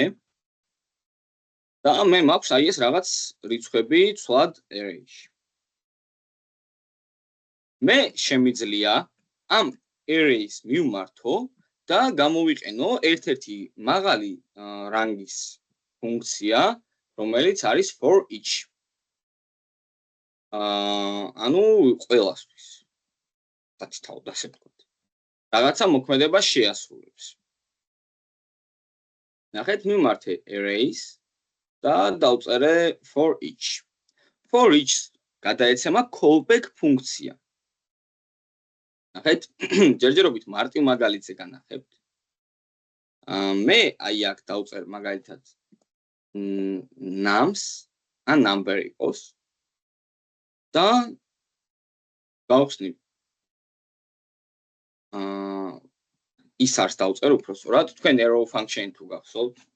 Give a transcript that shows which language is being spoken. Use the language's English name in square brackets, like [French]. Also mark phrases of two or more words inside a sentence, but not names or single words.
[Georgian] და მე მაქვს აი ეს რაღაც რიცხვები ცვლად array-ში. მე შემიძლია ამ array-ს მივმართო და გამოვიყენო ერთ-ერთი მაღალი რანგის ფუნქცია, რომელიც არის [English] for each. [Georgian] ანუ ყველასთვის. სათითაოდ ასე ვთქვათ. რაღაცა მოქმედება შეასრულებს. ნახეთ, მივმართე arrays და დავწერე [English] for each. For each [Georgian] გადაეცემა callback ფუნქცია. ნახეთ, ჯერჯერობით მარტივ მაგალითზე განახებთ. მე აი აქ დავწერ მაგალითად nums ან number იყოს და გავხსნი ის არს დავწერ უпроსტად, თქვენ [English] arrow function [Georgian] თუ გახსოვთ.